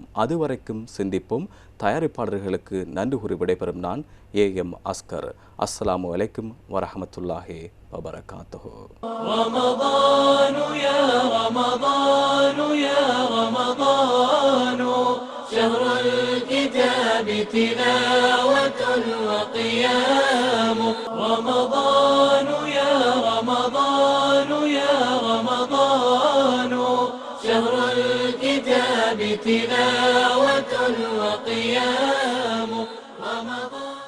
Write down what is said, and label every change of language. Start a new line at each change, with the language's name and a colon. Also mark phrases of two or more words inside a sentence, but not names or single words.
Tamil: அதுவரைக்கும் சிந்திப்போம். தயாரிப்பாளர்களுக்கு நன்றி கூறி விடைபெறும் நான் AM அஸ்கர்.
Arabic: السلام عليكم ورحمة الله وبركاته. رمضان يا رمضان يا رمضان شهر الكتاب تلاوة وقيام رمضان يا رمضان يا رمضان شهر الكتاب تلاوة وقيام رمضان